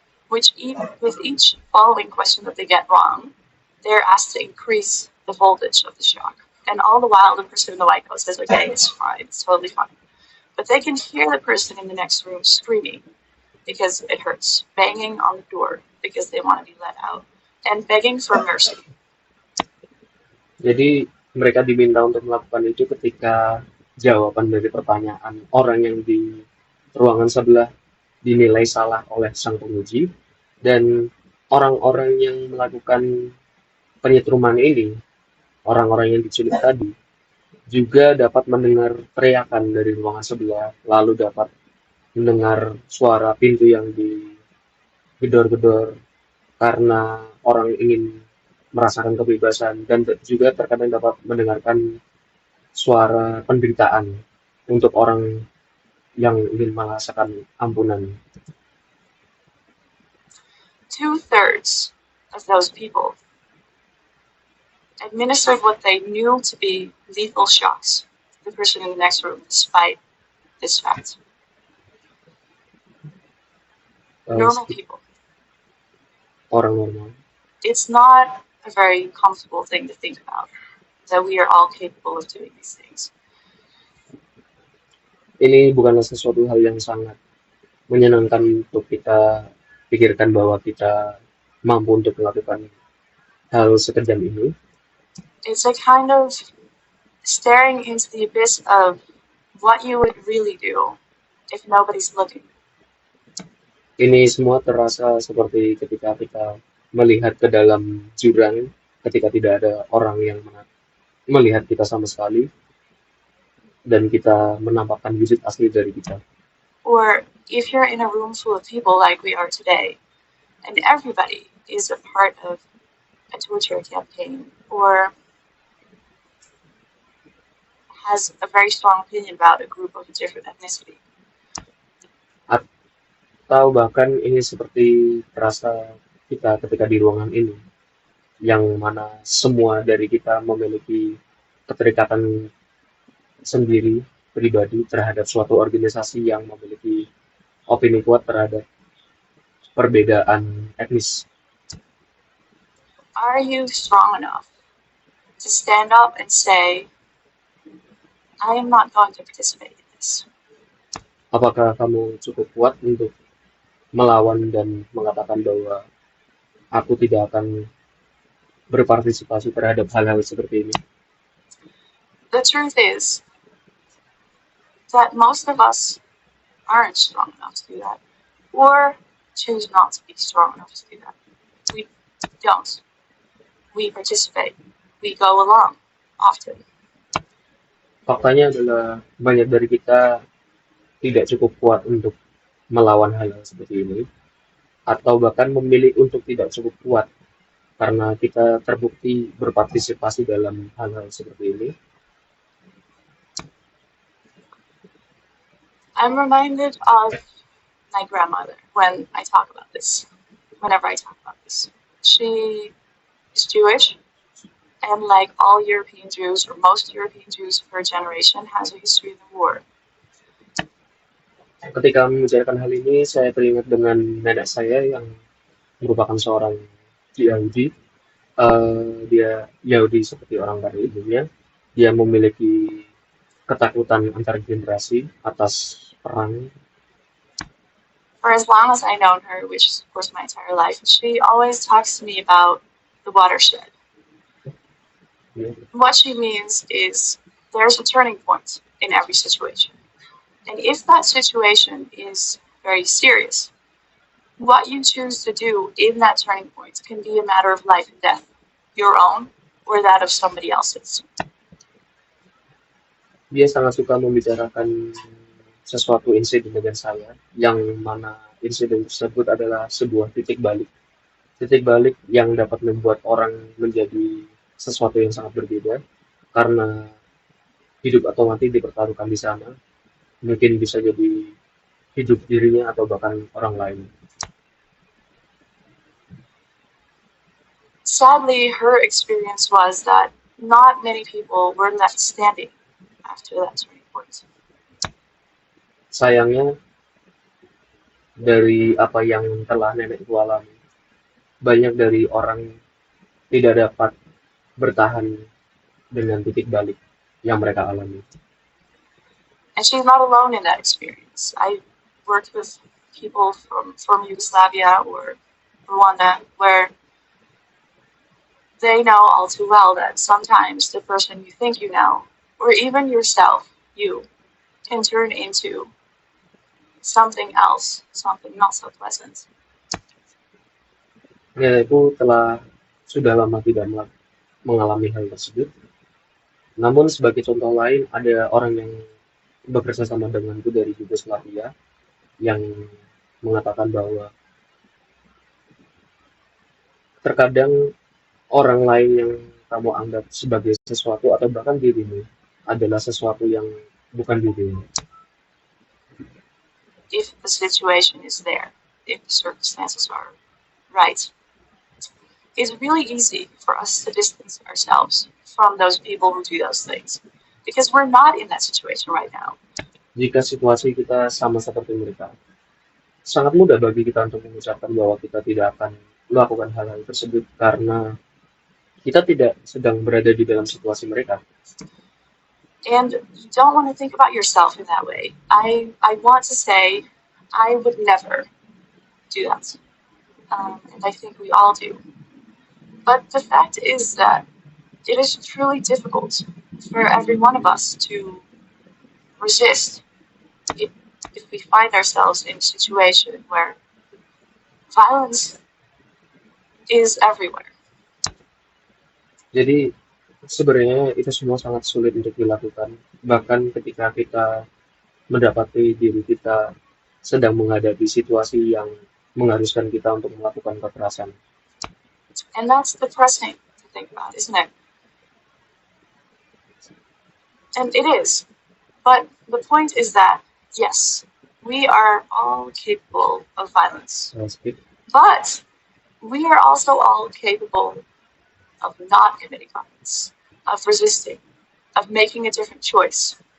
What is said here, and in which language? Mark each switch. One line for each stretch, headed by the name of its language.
English: With each following question that they get wrong, they're asked to increase the voltage of the shock. And all the while, the person in the white coat says, okay, it's fine, it's totally fine. But they can hear the person in the next room screaming because it hurts, banging on the door because they want to be let out, and begging for mercy.
Indonesian: Jadi mereka diminta untuk melakukan itu ketika jawaban dari pertanyaan orang yang di ruangan sebelah dinilai salah oleh sang penguji, dan orang-orang yang melakukan penyetruman ini, orang-orang yang diculik tadi, juga dapat mendengar teriakan dari ruangan sebelah, lalu dapat mendengar suara pintu yang digedor-gedor karena orang ingin merasakan kebebasan, dan juga terkadang dapat mendengarkan suara penderitaan untuk orang yang ingin merasakan ampunan.
English: 2/3 of those people administered what they knew to be lethal shocks to the person in the next room, despite this fact. Normal people.
Indonesian: Orang normal.
English: It's not a very comfortable thing to think about, that we are all capable of doing these things.
Indonesian: Ini bukanlah sesuatu hal yang sangat menyenangkan untuk kita pikirkan bahwa kita mampu untuk melakukan hal sekejam ini.
English: It's a kind of staring into the abyss of what you would really do if nobody's looking.
Indonesian: Ini semua terasa seperti ketika kita melihat ke dalam jurang ketika tidak ada orang yang melihat kita sama sekali, dan kita menampakkan wujud asli dari kita.
English: Or if you're in a room full of people like we are today, and everybody is a part of a torture campaign, or has a very strong opinion about a group of a different ethnicity.
Indonesian: Atau bahkan ini seperti terasa kita ketika di ruangan ini, yang mana semua dari kita memiliki keterikatan sendiri pribadi terhadap suatu organisasi yang memiliki opini kuat terhadap perbedaan etnis.
English: Are you strong enough to stand up and say, I am not going to participate in this?
Indonesian: Apakah kamu cukup kuat untuk melawan dan mengatakan bahwa aku tidak akan berpartisipasi terhadap hal-hal seperti ini?
English: The truth is that most of us aren't strong enough to do that, or choose not to be strong enough to do that. We don't. We participate. We go along often.
Indonesian: Faktanya adalah banyak dari kita tidak cukup kuat untuk melawan hal-hal seperti ini, atau bahkan memilih untuk tidak cukup kuat karena kita terbukti berpartisipasi dalam hal-hal seperti ini.
English: I'm reminded of my grandmother when I talk about this, whenever I talk about this. She is Jewish, and like all European Jews, or most European Jews of her generation, has a history of the war.
Indonesian: Ketika membicarakan hal ini, saya teringat dengan nenek saya yang merupakan seorang Yahudi. Dia Yahudi seperti orang pada ibunya. Dia memiliki ketakutan antar generasi atas perang.
English: For as long as I known her, which is of course my entire life, she always talks to me about the watershed.
Indonesian: Ya.
English: What she means is there's a turning point in every situation. And if that situation is very serious, what you choose to do in that turning point can be a matter of life and death, your own or that of somebody else's.
Indonesian: Dia sangat suka membicarakan sesuatu insiden dengan saya, yang mana insiden tersebut adalah sebuah titik balik yang dapat membuat orang menjadi sesuatu yang sangat berbeda, karena hidup atau mati dipertaruhkan di sana. Mungkin bisa jadi hidup dirinya atau bahkan orang lain.
English: Sadly, her experience was that not many people were left standing after that turning point.
Indonesian: Sayangnya, dari apa yang telah nenekku alami, banyak dari orang tidak dapat bertahan dengan titik balik yang mereka alami.
English: And she's not alone in that experience. I worked with people from Yugoslavia or Rwanda, where they know all too well that sometimes the person you think you know, or even yourself, you, can turn into something else, something not so pleasant.
Indonesian: Ya, itu sudah lama tidak mengalami hal tersebut. Namun sebagai contoh lain, ada orang yang bekerja sama denganku dari Yugoslavia yang mengatakan bahwa terkadang orang lain yang kamu anggap sebagai sesuatu atau bahkan dirimu adalah sesuatu yang bukan dirimu.
English: If the situation is there, if the circumstances are right, it's really easy for us to distance ourselves from those people who do those things because we're not in that situation right now.
Indonesian: Jika situasi kita sama seperti mereka, sangat mudah bagi kita untuk mengucapkan bahwa kita tidak akan melakukan hal-hal tersebut karena kita tidak sedang berada di dalam situasi mereka.
English: And you don't want to think about yourself in that way. I want to say I would never do that. And I think we all do. But the fact is that it is truly difficult for every one of us to resist if we find ourselves in a situation where violence is everywhere.
Indonesian: Jadi sebenarnya itu semua sangat sulit untuk dilakukan, bahkan ketika kita mendapati diri kita sedang menghadapi situasi yang mengharuskan kita untuk melakukan kekerasan.
English: And that's depressing to think about, isn't it? And it is. But the point is that, yes, we are all capable of violence. But we are also all capable of not committing violence, of resisting, of making a different choice.